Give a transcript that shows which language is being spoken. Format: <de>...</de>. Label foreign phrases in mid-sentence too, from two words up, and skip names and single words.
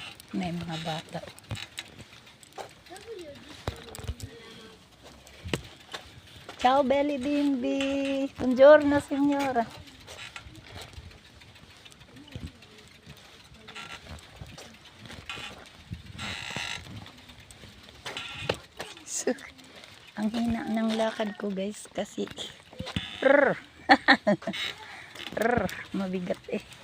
<tl>May mga bata.</tl> <it>Ciao belly bimbi. Buongiorno signora.</it> <tl>So, ang hina ng lakad ko guys kasi rrr, rrr, mabigat eh.</tl>